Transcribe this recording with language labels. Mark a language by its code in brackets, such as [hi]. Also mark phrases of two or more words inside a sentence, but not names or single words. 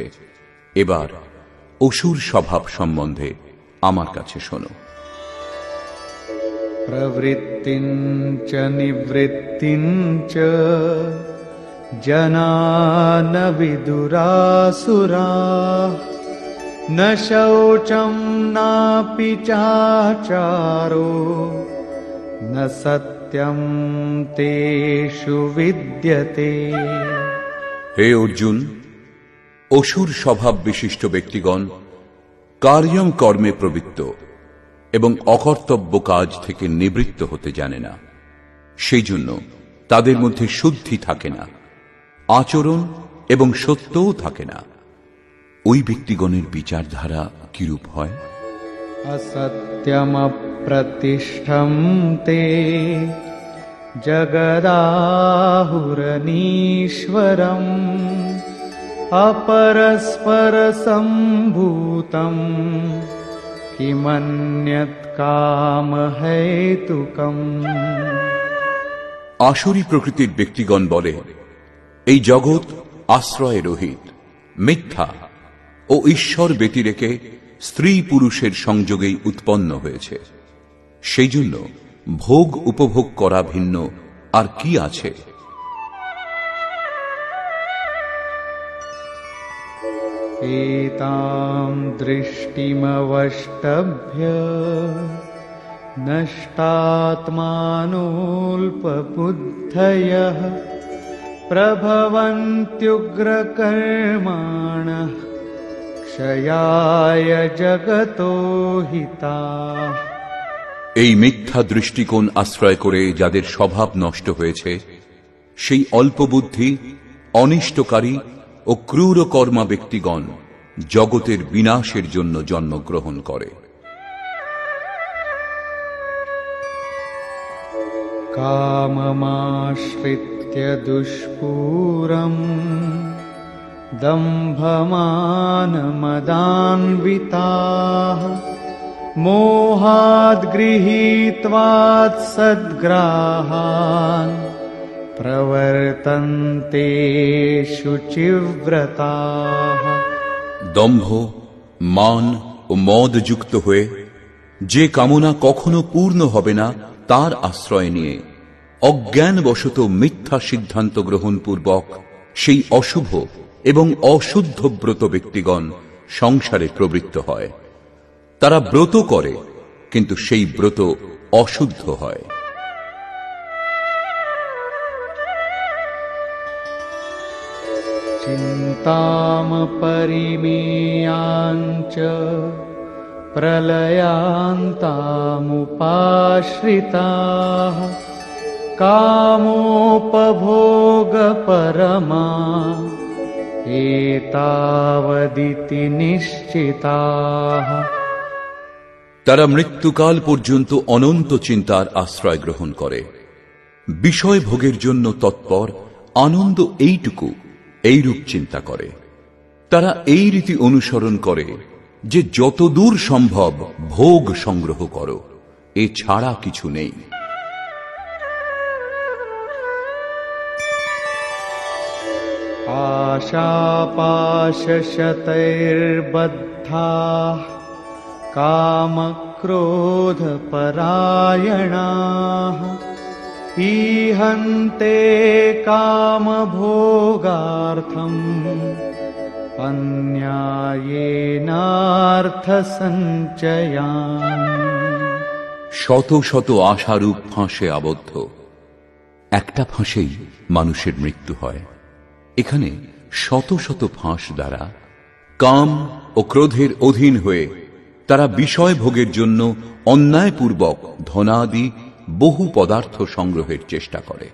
[bn] এবার অসুর স্বভাব সম্বন্ধে আমার কাছে শোনো। [sa] প্রবৃত্তিঞ্চ নিবৃত্তিঞ্চ জনা ন বিদুরাসুরাঃ ন শৌচম নাপি চাচারো ন সত্যম তেষু বিদ্যতে। [bn] হে অর্জুন, অসুর স্বভাব বিশিষ্ট ব্যক্তিগণ কার্যম কর্মে প্রবৃত্ত এবং অকর্তব্য কাজ থেকে নিবৃত্ত হতে জানে না। সেই জন্য তাদের মধ্যে শুদ্ধি থাকে না, আচরণ এবং সত্যও থাকে না। ওই ব্যক্তিগণের বিচারধারা কিরূপ হয়? [sa] असत्यम प्रतिष्ठं ते जगदाहुरनीश्वरम् अपरस्पर सम्भूतं किमन्यत् कामहेतुकम्। [bn] আসুরী প্রকৃতির ব্যক্তিগণ বলে, এই জগৎ আশ্রয় রহিত, মিথ্যা ও ঈশ্বর ব্যতিরেকে স্ত্রী পুরুষের সংযোগেই উৎপন্ন হয়েছে। সেই জন্য ভোগ উপভোগ করা ভিন্ন আর কি আছে? [sa] एतां दृष्टिमवष्टभ्य नष्टात्मानोऽल्पबुद्धयः प्रभवन्त्युग्रकर्माणः क्षयाय जगतो हिताः। [bn] এই মিথ্যা দৃষ্টিকোণ আশ্রয় করে যাদের স্বভাব নষ্ট হয়েছে, সেই অল্পবুদ্ধি, অনিষ্টকারী ও ক্রূর কর্মা ব্যক্তিগণ জগতের বিনাশের জন্য জন্মগ্রহণ করে। [sa] काममाश्रित्य दुष्पूरम् दम्भमानमदान्विताः मोहाद् गृहीत्वात् सद्ग्राहान् प्रवर्तन्ते शुचिव्रताः। [bn] দম্ভ, মান ও মদ যুক্ত হয়ে যে কামনা কখনো পূর্ণ হবে না তার আশ্রয় নিয়ে অজ্ঞানবশত মিথ্যা সিদ্ধান্ত গ্রহণ পূর্বক সেই অশুভ এবং অশুদ্ধ ব্রত ব্যক্তিগণ সংসারে প্রবৃত্ত হয়। তারা ব্রত করে, কিন্তু সেই ব্রত অশুদ্ধ হয়। [sa] चिन्तामपरिमेयाञ्च प्रलयान्तामुपाश्रिताः कामोपभोगपरमा एतावदिति निश्चिताः। [bn] তারা মৃত্যুকাল পর্যন্ত অনন্ত চিন্তার আশ্রয় গ্রহণ করে, বিষয় ভোগের জন্য তৎপর, আনন্দ এইটুকু এইরূপ চিন্তা করে। তারা এই রীতি অনুসরণ করে যে যতদূর সম্ভব ভোগ সংগ্রহ করো, এ ছাড়া কিছু নেই। [sa] आशापाशशतैर्बद्धाः कामक्रोधपरायणाः ईहन्ते कामभोगार्थम् अन्यायेनार्थसञ्चयान्। [bn] শত শত আশারূপ ফাঁসে আবদ্ধ, একটা ফাঁসেই মানুষের মৃত্যু হয়। এখানে শত শত ফাঁস দ্বারা কাম ও ক্রোধের অধীন হয়ে তারা বিষয় ভোগের জন্য অন্যায়পূর্বক ধনাদি বহু পদার্থ সংগ্রহের চেষ্টা করে।